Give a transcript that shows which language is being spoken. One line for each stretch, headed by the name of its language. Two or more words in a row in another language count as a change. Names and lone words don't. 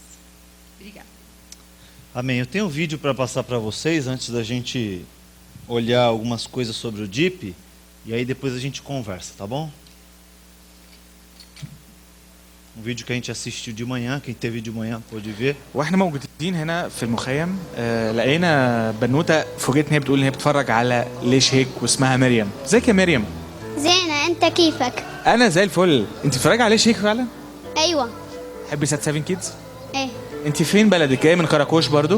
Portuguese: Obrigada. Amém. Eu tenho um vídeo para passar para vocês, antes da gente olhar algumas coisas sobre o DIP, e aí depois a gente conversa, tá bom? Um vídeo que a gente assistiu de manhã, quem teve de manhã pode ver.
Arabic: واحنا موجودين هنا في المخيم لقينا بنوته فوجئت ان هي بتقول ان هي بتتفرج على ليش هيك واسمها مريم. ازيك يا مريم؟ زينة، انت كيفك؟ انا زي الفل. انت بتتفرجي على ليش هيك فعلا؟ ايوه. تحبي سات 7 كيدز؟ ايه. انت فين بلدك؟ جايه من كراكوش برضو؟